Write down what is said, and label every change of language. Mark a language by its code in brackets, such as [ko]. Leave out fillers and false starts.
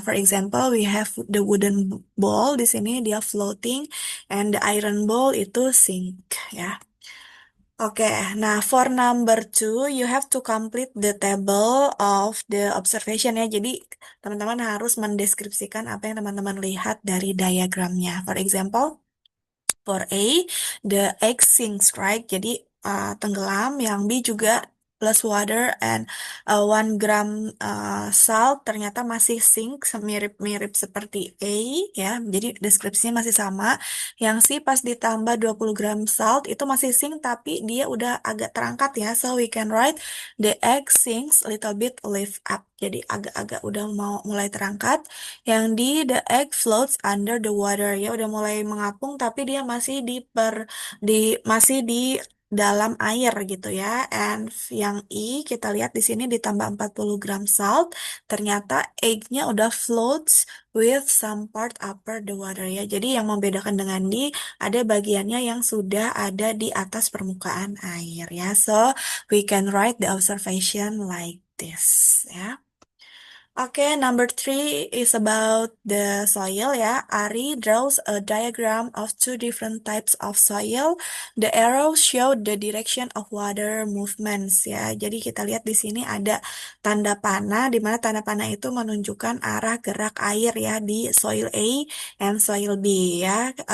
[en] For example, we have the wooden ball, [id] di sini dia [en] floating, and the iron ball itu sink ya. Oke, nah for number 2, you have to complete the table of the observation ya. [id] Jadi teman-teman harus mendeskripsikan apa yang teman-teman lihat dari diagramnya. [en] For example, For A, the egg sinks, right? [id] Jadi tenggelam. Yang B juga plus water and 1 gram salt ternyata masih sink, mirip-mirip seperti A ya. Jadi deskripsinya masih sama. Yang C pas ditambah 20 gram salt itu masih sink tapi dia udah agak terangkat ya. [en] So we can write the egg sinks a little bit lift up. [id] Jadi agak-agak udah mau mulai terangkat. Yang di [en] the egg floats under the water [id] ya udah mulai mengapung tapi dia masih masih di dalam air gitu ya. And yang I kita lihat di sini ditambah 40 gram salt, ternyata egg-nya udah [en] floats with some part upper the water [id] ya. Jadi yang membedakan dengan di ada bagiannya yang sudah ada di atas permukaan air ya. [en] So we can write the observation like this ya. Oke, number three is about the soil ya. Ari draws a diagram of two different types of soil. The arrows show the direction of water movements ya. [id] Jadi kita lihat di sini ada tanda panah, di mana tanda panah itu menunjukkan arah gerak air ya di soil A and soil B ya.